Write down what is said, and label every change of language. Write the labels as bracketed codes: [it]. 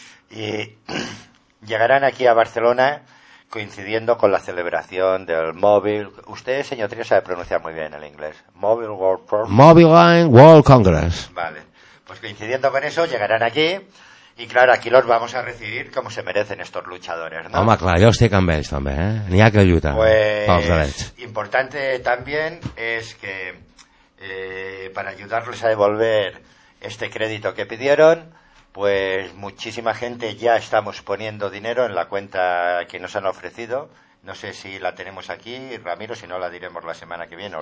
[es] Y llegarán aquí a Barcelona coincidiendo con la celebración del Mobile... Usted, señor Trio, sabe pronunciar muy bien el inglés. Mobile World Congress. Mobile Line World Congress. Vale, pues coincidiendo con eso llegarán aquí... Y claro, aquí los vamos a recibir como se merecen estos luchadores, ¿no? [ca] Home, clar, jo estic amb ells, també, N'hi ha que lluitar. [es] Pues, importante también es que para ayudarles a devolver este crédito que pidieron, pues muchísima gente ya estamos poniendo dinero en la cuenta que nos han ofrecido. No sé si la tenemos aquí, Ramiro, si no la diremos la semana que viene.